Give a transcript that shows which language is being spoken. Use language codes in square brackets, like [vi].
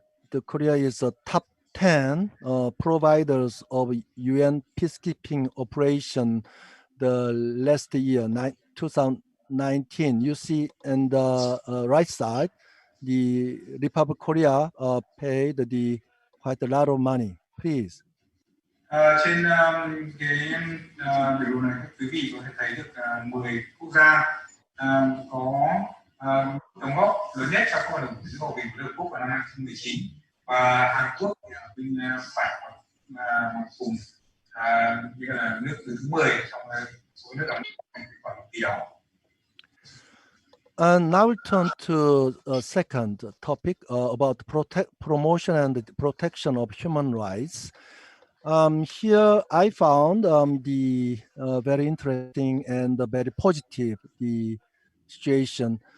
[en] The Korea is a top 10 providers of UN peacekeeping operation the last year, 2019. You see on the right side, the Republic of Korea paid quite a lot of money. Please. [vi] Trên cái biểu đồ này các quý vị có thể thấy được 10 quốc gia có đóng góp lớn nhất trong các hoạt động gìn giữ hòa bình của Liên Hợp Quốc vào năm 2019 và Hàn Quốc ở bên phải cùng như là nước thứ 10 trong số nước đóng góp tỷ đó. [en] And now we turn to a second topic about promotion and the protection of human rights. Here I found the very interesting and very positive the situation.